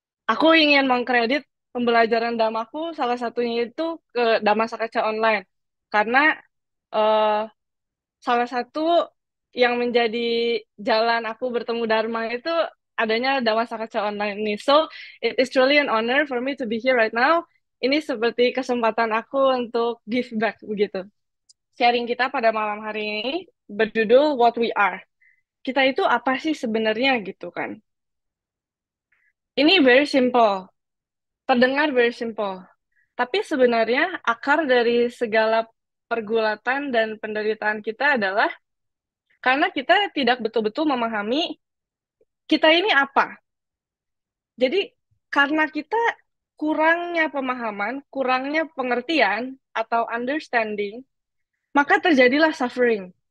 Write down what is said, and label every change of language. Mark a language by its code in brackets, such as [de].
[id] Aku ingin mengkredit pembelajaran Dhammaku salah satunya itu ke Dhamma Sakaca Online, karena uh, salah satu yang menjadi jalan aku bertemu Dharma itu adanya Dhamma Sakacca online ini. [en] So, it is truly an honor for me to be here right now. [id] Ini seperti kesempatan aku untuk [en] give back [id] begitu. Sharing kita pada malam hari ini berjudul What We Are. Kita itu apa sih sebenarnya gitu kan? Ini [en] very simple, [id] terdengar [en] very simple. [id] Tapi sebenarnya akar dari segala pergulatan dan penderitaan kita adalah karena kita tidak betul-betul memahami kita ini apa. Jadi karena kita kurangnya pemahaman, kurangnya pengertian atau understanding, maka terjadilah suffering.